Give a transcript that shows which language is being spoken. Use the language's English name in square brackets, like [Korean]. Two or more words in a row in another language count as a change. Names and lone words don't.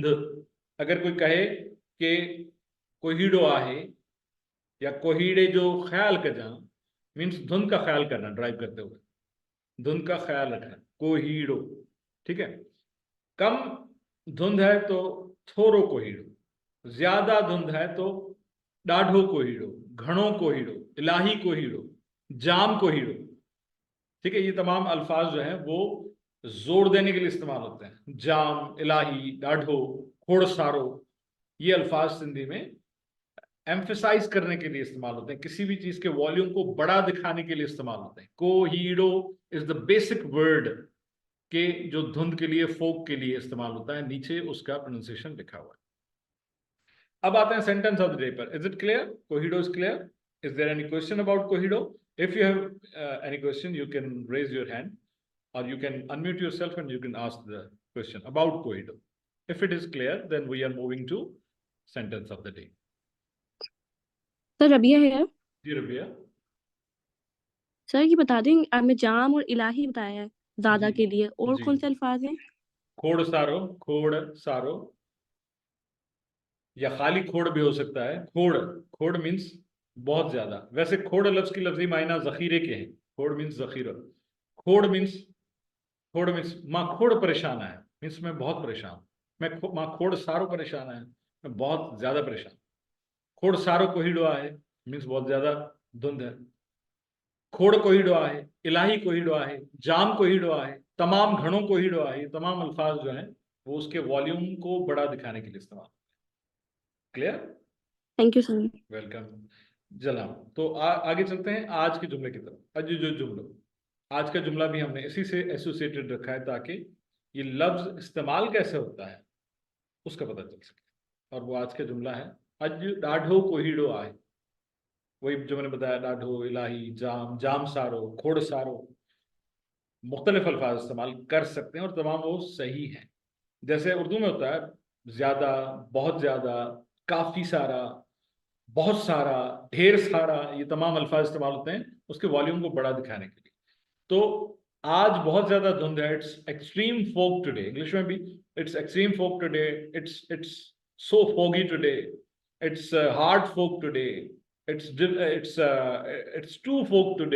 [Urdu] اگر کوئی کہے کہ [Sindhi] कोहिडो आहे या कोहिड़े जो ख्याल कजां, [Urdu] مینز دھند کا خیال کرنا. ڈرائیو کرتے ہوئے دھند کا خیال رکھنا، کوہیڑو. ٹھیک ہے. کم دھند ہے تو [Sindhi] थोरो कोहिड़ो. [Urdu] زیادہ دھند ہے تو [Sindhi] ॾाढो कोहिड़ो, घणो कोहिड़ो, इलाही कोहिड़ो, जाम कोहिड़ो. [Urdu] ٹھیک ہے. یہ تمام الفاظ جو ہیں وہ زور دینے کے لیے استعمال ہوتے ہیں. [Sindhi] जाम, इलाही, ॾाढो, खोड़ सारो, [Urdu] یہ الفاظ سندھی میں ایمفیسائز کرنے کے لیے استعمال ہوتے ہیں. کسی بھی چیز کے والیوم کو بڑا دکھانے کے لیے استعمال ہوتے ہیں۔ کوہیڑو [English] is the basic word [Urdu] کہ جو دھند کے لیے، فوگ کے لیے استعمال ہوتا ہے. نیچے اس کا پروناؤنسی ایشن لکھا ہوا ہے۔ اب آتے ہیں [English] sentence of the day [Urdu] پر. [English] Is it clear? कोहिड़ो is clear? Is there any question about कोहिड़ो? If you have any question you can raise your hand or you can unmute yourself and you can ask the question about कोहिड़ो. If it is clear then we are moving to sentence of the day. [Urdu] سر ربیعہ ہے جی ربیعہ. سر، یہ بتا دیں آپ نے جام اور الٰہی بتایا ہے زیادہ جی, کے لیے، اور جی. کون سے الفاظ ہیں? [Sindhi] खोड़ सारो, खोड़ सारो, [Urdu] یا خالی کھوڑ بھی ہو سکتا ہے. کھوڑ، کھوڑ مینز بہت زیادہ۔ ویسے کھوڑ لفظ کی لفظی معنی ذخیرے کے ہیں. کھوڑ مینز ذخیرہ. کھوڑ مینز [Sindhi] माँ खोड़ परेशान है, [Urdu] مینز میں بہت پریشان. [Sindhi] माँ खोड़ सारो परेशान है, [Urdu] میں بہت زیادہ پریشان. [Sindhi] खोड़ सारो कोहिड़ो आहे [Urdu] مینز بہت زیادہ دھند ہے. [Sindhi] खोड़ कोहिड़ो आहे, इलाही कोहिड़ो आहे, जाम कोहिड़ो आहे, तमाम घणो कोहिड़ो आहे. [Urdu] یہ تمام الفاظ جو ہیں وہ اس کے والیوم کو بڑا دکھانے کے لیے استعمال. क्लियर? [English] Thank you sir. [Urdu] वेलकम. جناب، تو آگے چلتے ہیں آج کے جملے کی طرف. آج جو جملہ، آج کا جملہ بھی ہم نے اسی سے ایسوسی ایٹڈ رکھا ہے تاکہ یہ لفظ استعمال کیسے ہوتا ہے اس کا پتہ چل سکے. اور وہ آج کا جملہ ہے [Sindhi] अज ॾाढो कोहिड़ो आहे. [Urdu] وہی جو میں نے بتایا, [Sindhi] डाढो, इलाही, जाम, जाम सारो, खोड़ सारो, [Urdu] مختلف الفاظ استعمال کر سکتے ہیں اور تمام وہ صحیح ہیں. جیسے اردو میں ہوتا ہے زیادہ، بہت زیادہ، کافی سارا، بہت سارا، ڈھیر سارا، یہ تمام الفاظ استعمال ہوتے ہیں اس کے والیوم کو بڑا دکھانے کے لیے. تو آج بہت زیادہ دھند ہے, [English] it's extreme fog today, [Urdu] انگلش میں بھی [English] it's extreme fog today, it's so foggy today, it's hard fog today, it's too fog today.